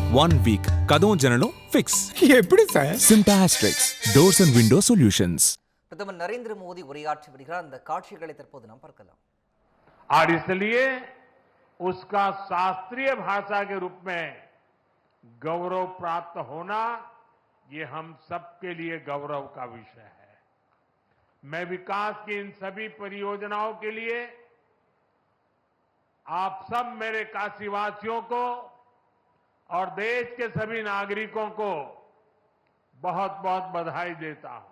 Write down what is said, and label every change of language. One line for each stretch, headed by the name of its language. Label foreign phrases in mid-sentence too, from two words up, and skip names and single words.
Tamil: 1 week கதவும் ஜன்னலும் ஃபிக்ஸ். எப்படி சார்? சிம்டாஸ்ட்ரிக்ஸ் டோர்ஸ் அண்ட் விண்டோ சொல்யூஷன்ஸ். பிரதமர் நரேந்திர மோடி உரையாற்றி வருகிறார். அந்த காட்சிகளை தற்போது நாம் பார்க்கலாம்.
Hindi: और इसलिए उसका शास्त्रीय भाषा के रूप में गौरव प्राप्त होना ये हम सबके लिए गौरव का विषय है। मैं विकास की इन सभी परियोजनाओं के लिए आप सब मेरे काशीवासियों को और देश के सभी नागरिकों को बहुत बहुत बधाई देता हूं।